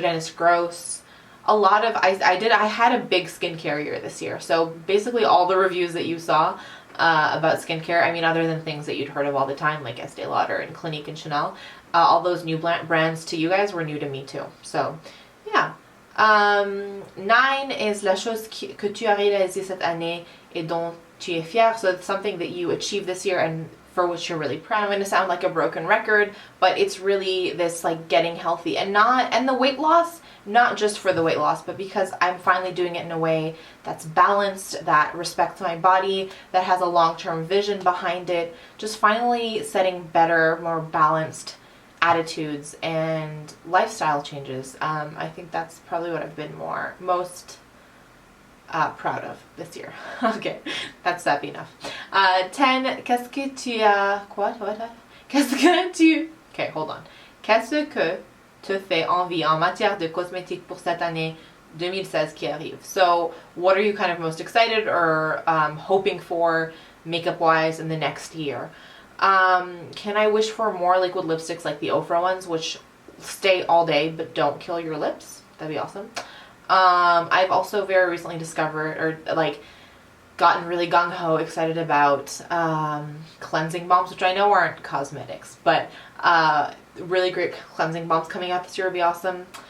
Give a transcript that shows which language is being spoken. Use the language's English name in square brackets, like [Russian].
[English] Dennis Gross. A lot of, I had a big skincare year this year. So basically all the reviews that you saw about skincare, I mean, other than things that you'd heard of all the time, like Estee Lauder and Clinique and Chanel, all those new brands to you guys were new to me too. So, yeah. 9 is [French] la chose que tu as réalisée cette année et dont tu es fière. [English] So it's something that you achieved this year and for which you're really proud. I'm going to sound like a broken record, but it's really this like getting healthy and the weight loss, not just for the weight loss, but because I'm finally doing it in a way that's balanced, that respects my body, that has a long-term vision behind it. Just finally setting better, more balanced attitudes and lifestyle changes. I think that's probably what I've been most proud of this year. Okay, that's sappy enough. [French] 10, qu'est-ce que tu as... [English] What? [French] Qu'est-ce que tu... [English] Okay, hold on. [French] Qu'est-ce que te fait envie en matière de cosmétiques pour cette année 2016 qui arrive? [English] So, what are you kind of most excited or hoping for makeup-wise in the next year? Can I wish for more liquid lipsticks like the Ofra ones, which stay all day but don't kill your lips? That'd be awesome. I've also very recently discovered, or like gotten really gung-ho excited about cleansing balms, which I know aren't cosmetics, but really great cleansing balms coming out this year would be awesome.